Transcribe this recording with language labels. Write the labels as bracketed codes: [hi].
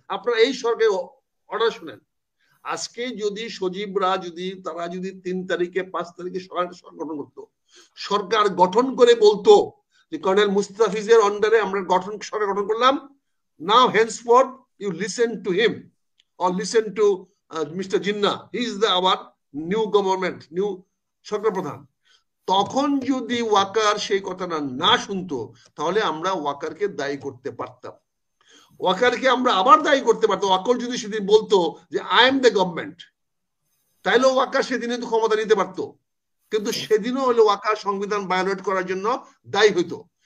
[bn] আপনারা এই সরকারের অর্ডার শুনেন। আজকে যদি সজীবরা তারা যদি 3 তারিখে 5 তারিখে সরকার গঠন করতো, সরকার গঠন করে বলতো যে কর্নেল মুস্তাফিজের আন্ডারে আমরা সরকার গঠন করলাম, নাও [en] henceforth you listen to him or listen to Mr. Jinnah, he is our new government, new সরকার প্রধান। [bn] তখন যদি ওয়াকার সেই কথাটা না শুনতো, তাহলে আমরা ওয়াকারকে দায়ী করতে পারতাম, ওয়াকারকে আমরা আবার দায়ী করতে পারতাম। ওয়াকার যদি সেদিন বলতো যে [en] I am the government, [bn] তাইলে ওয়াকার সেদিনে তো ক্ষমতা নিতে পারতো, কিন্তু সেদিনও হলো ওয়াকার সংবিধান ভায়োলেট করার জন্য দায়ী হইতো।